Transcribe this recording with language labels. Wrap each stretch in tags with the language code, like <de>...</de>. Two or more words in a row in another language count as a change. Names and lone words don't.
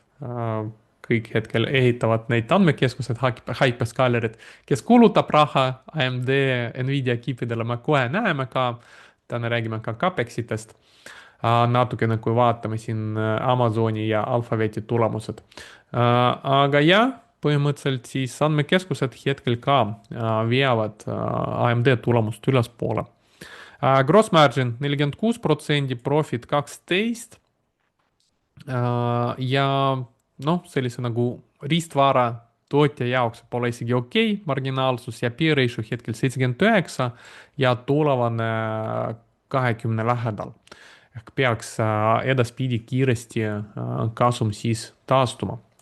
<et>Kõik hetkel ehitavad neid andmekeskused, hyperscalerid, kes kulutab raha AMD, Nvidia kiipidele, me kohe näeme ka, täna räägime ka CapExitest, natukene kui vaatame siin Amazoni ja Alphabeti tulemused. Aga jah, põhimõtteliselt siis andmekeskused hetkel ka veavad AMD tulemust ülespoole.</et> <en>Gross margin 46%, profit 12%.</en> <et>Ja noh, sellise nagu riistvara tootja jaoks pole isegi okei, marginaalsus ja</et> <en>P ratio</en> <et>hetkel 79 ja tulevane 20 lähedal. Ehk peaks edaspidi kiiresti kasum siis taastuma.</et>